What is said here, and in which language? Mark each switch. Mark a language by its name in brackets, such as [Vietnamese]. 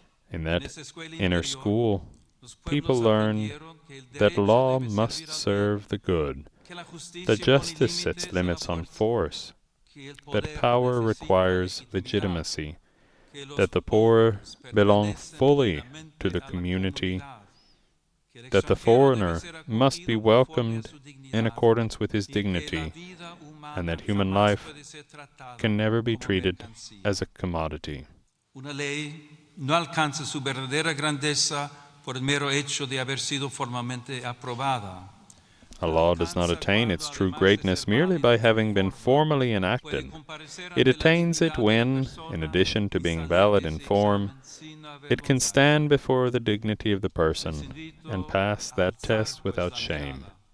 [English] In that inner school, people learn that law must serve the good, that justice sets limits on force, that power requires legitimacy, that the poor belong fully to the community, that the foreigner must be welcomed in accordance with his dignity, and that human life can never be treated as a commodity. [Spanish] Una ley no alcanza su verdadera grandeza por el mero hecho de haber sido formalmente aprobada. [English] A law does not attain its true greatness merely by having been formally enacted. It attains it when, in addition to being valid in form, it can stand before the dignity of the person and pass that test without shame.